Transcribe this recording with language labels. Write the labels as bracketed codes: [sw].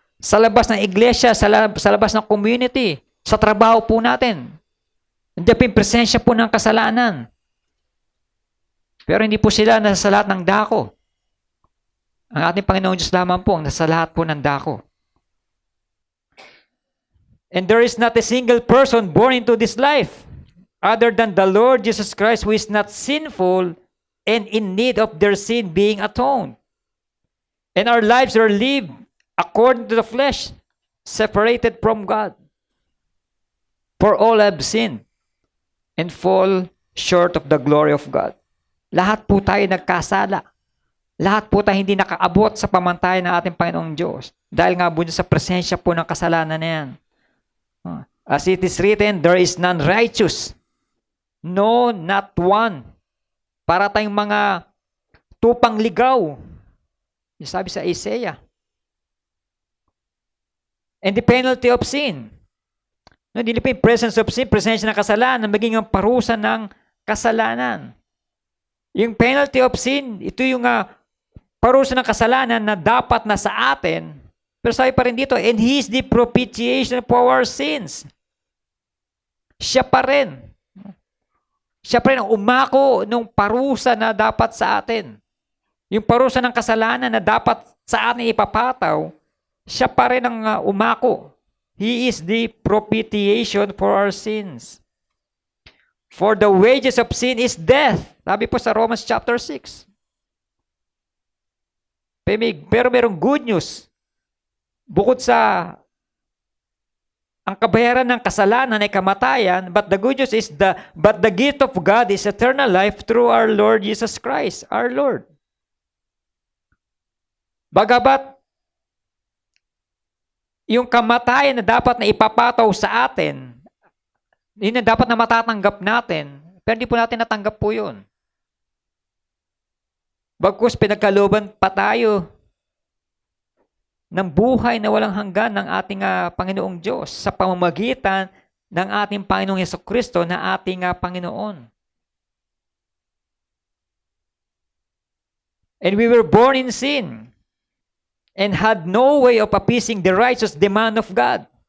[tl] Sa labas ng iglesia, sa labas ng community, sa trabaho po natin. Nandiyan po yung presensya po ng kasalanan. Pero hindi po sila nasa lahat ng dako. Ang ating Panginoon Diyos lamang po ang nasa lahat po ng dako. [en] And there is not a single person born into this life other than the Lord Jesus Christ who is not sinful and in need of their sin being atoned. And our lives are lived according to the flesh, separated from God. For all have sinned and fall short of the glory of God. [tl] Lahat po tayo nagkasala. Lahat po tayo hindi nakaabot sa pamantayan ng ating Panginoong Diyos. Dahil nga po sa presensya po ng kasalanan na yan. [en] As it is written, there is none righteous. No, not one. [tl] Para tayong mga tupang ligaw. Yung sabi sa Isaiah. [en] And the penalty of sin. [tl] No, hindi pa yung [en] presence of sin, [tl] presensya ng kasalanan, maging ang parusa ng kasalanan. Yung penalty of sin, ito yung parusa ng kasalanan na dapat na sa atin. Pero sabi pa rin dito, [en] and He is the propitiation for our sins. [tl] Siya pa rin. Siya pa rin ang umako nung parusa na dapat sa atin. Yung parusa ng kasalanan na dapat sa atin ipapataw, siya pa rin ang umako. [en] He is the propitiation for our sins. For the wages of sin is death. [tl] Sabi po sa Romans chapter 6. Pero merong [en] good news. [tl] Bukod sa ang kabayaran ng kasalanan ay kamatayan, [en] but the good news is but the gift of God is eternal life through our Lord Jesus Christ, our Lord. [tl] Bagabat yung kamatayan na dapat na ipapataw sa atin, yun na dapat na matatanggap natin, pero hindi po natin natanggap po yun. Bagkus pinagkalooban pa tayo ng buhay na walang hanggan ng ating Panginoong Diyos sa pamamagitan ng ating Panginoong Jesucristo na ating Panginoon. [en] And we were born in sin and had no way of appeasing the righteous demand of God.